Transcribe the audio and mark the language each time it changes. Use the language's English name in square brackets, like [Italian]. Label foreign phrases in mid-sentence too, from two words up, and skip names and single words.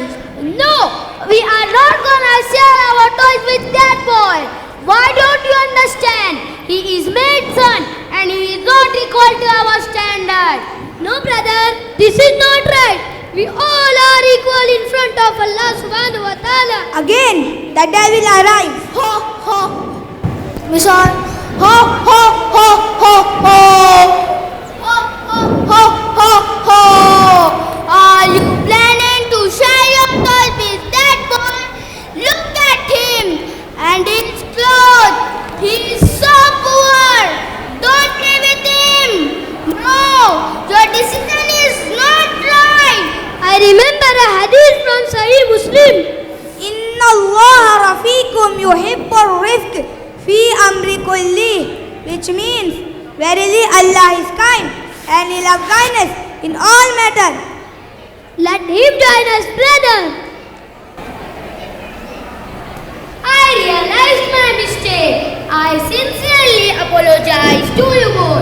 [English] No, we are not gonna share our toys with that boy. Why don't you understand? He is made son and he is not equal to our standard. No, brother, this is not right. We all are equal in front of [Arabic] الله سبحانه وتعالى. [English] Again, the devil arrives. Ho, ho. Mission. Ho, ho, ho, ho, ho. Ho, ho, ho, ho, ho. Are you planning to share your toys with that boy? Look at him and his clothes. He is so poor. Don't play with him. No, your decision is not right. I remember a hadith from Sahih Muslim. [Arabic] إن الله رفيق يحب الرفق في الأمر كله, [English] which means, verily Allah is kind and he loves kindness in all matters. Let him join us, brother. I realized my mistake. I sincerely apologize to you both.